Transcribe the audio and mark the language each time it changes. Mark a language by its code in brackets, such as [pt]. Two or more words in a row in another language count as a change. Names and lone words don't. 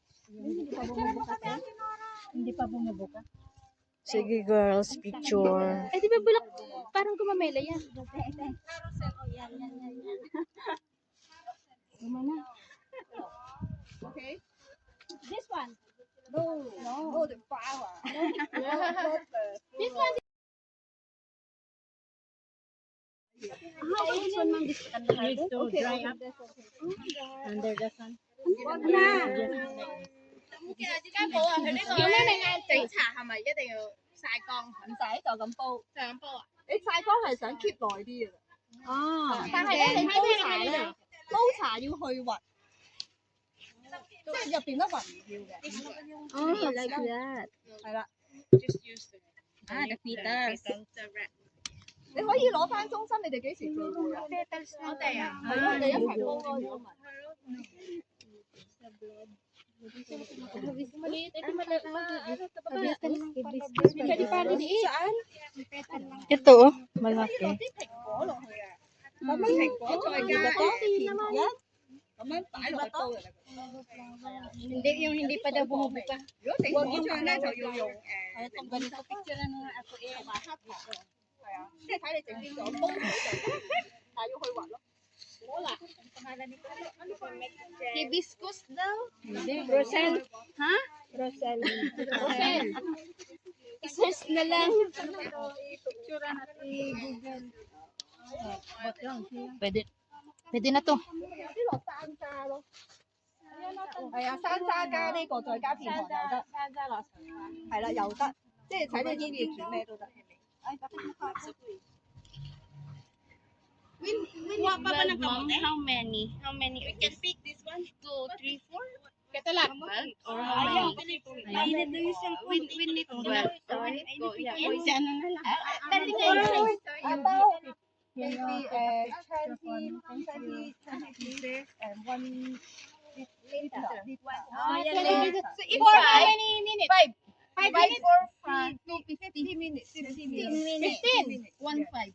[tl] Hindi pa bumubuka. Hindi pa bumubuka. Sige girls, picture. Eh, di ba bulak? Parang gumamela yan. Gumana. [en] Okay. This one. No. Oh, the flower. This one. This one man this needs to dry up under the sun. [vi] Cái này ăn [yue] 整茶係咪一定要曬乾？唔使，就咁煲。就咁煲啊？你曬乾係想 keep 耐啲嘅。哦，但係咧，你煲茶咧，煲茶要去核，即係入邊粒核唔要嘅。 [en] Oh, like that. [yue] 係啦， [en] Ah, the petals. [yue] 你可以攞翻中心，你哋幾時聚會啊？我哋啊，係咯，我哋一齊煲咯，如果唔係。 [tl] Ito oh, malaki. [yue] 啲蘋果落去啊，咁樣蘋果再加甜一，咁樣擺落去煲嘅。 [tl] Hindi pa daw bumubuka. [yue] 如果整果醬咧，就要用 [tl] Kung ganito picture na ako eh. [yue] 同埋黑糖啊，係啊，即係睇你整邊個煲好就，但係要去核咯。 [tl] Hibiscus daw. Hindi. Rosel. Ha? Rosel. Rosel. I-search na lang. Pwede na to. [yue] 啲落山楂咯，係啊，山楂加呢個再加片糖又得，係啦又得，即係睇你中意煮咩都得。 [en] How many? How many? We can pick this one, 2, 3, 4. [tl] Catalak ba? [en] Or how many? We need 12. Sorry. [tl] Isa ano na lang. Dali ngayon. [en] About maybe 20 pieces and 1 liter. For how many minutes? 5 minutes? 15 minutes. 15. 1, 5.